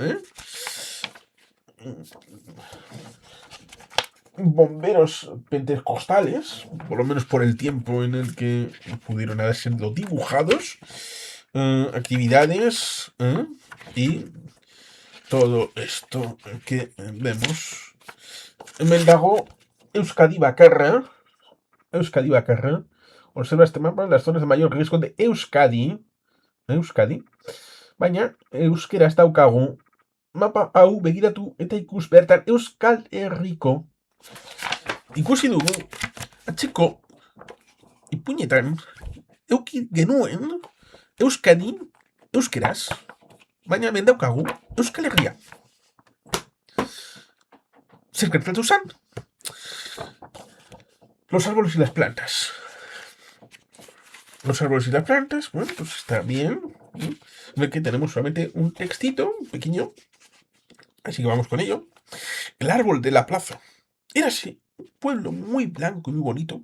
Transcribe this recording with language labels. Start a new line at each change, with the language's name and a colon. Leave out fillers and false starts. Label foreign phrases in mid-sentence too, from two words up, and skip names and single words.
Spanish: Bomberos pentecostales, por lo menos por el tiempo en el que pudieron haber sido dibujados. Actividades y todo esto que vemos.
Basque: Me dago Euskadi Bakarra. Euskadi Bakarra.
Spanish: Observa este mapa las zonas de mayor riesgo de Euskadi.
Basque: Baina, euskeraz daukagu. Mapa hau begiratu eta ikus bertan Euskal Herriko. Ikusi dugu, atzeko ipuinetan, euki genuen Euskadi euskeraz. Baina hemen daukagu Euskal Herria. Zer gertatu zen?
Spanish: Los árboles y las plantas. Los árboles y las plantas, bueno, pues está bien. Ve que tenemos solamente un textito pequeño. Así que vamos con ello. El árbol de la plaza. Era así, un pueblo muy blanco y muy bonito.